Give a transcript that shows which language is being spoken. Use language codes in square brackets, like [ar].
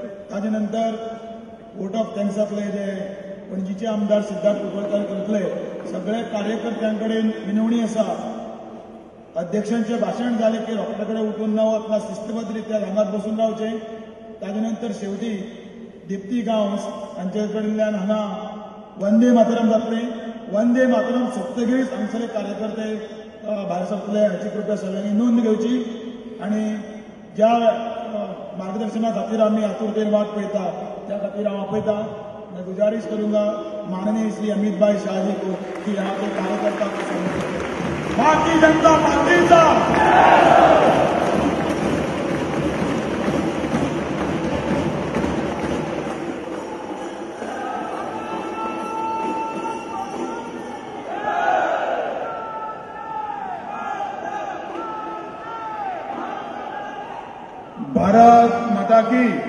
[kok] ताजे नंतर vote of थँक्सातले जे पणजीचे आमदार सिद्धार्थ कुंकळकर करतले. सगळे कार्यकर्त्यां कडेन विनवणी आसा. अध्यक्षांचे भाशण जाले की रोखडे कडेन उठून न वचना शिस्तबद्ध रित्या हांगाच बसून रावचे. ताजे नंतर शेवटी दिप्ती गांवस हांचे कडल्यान हांगा वंदे मातरम जातले. वंदे मातरम सप्तगिरीस हांगसले कार्यकर्ते भायर सरतले हाची कृपया सगळ्यांनी नोंद घेवची. आनी ज्या मार्गदर्शना खातीर आमी आतुरतेन वाट पळयता त्या खातीर हांव आपयता. [hi] मैं गुजारिश करूंगा माननीय श्री अमित भाई शाहजी को कि यहाँ के कार्यकर्ता को [kok] भारतीय जनता पार्टीचा [hi] भारत माता की।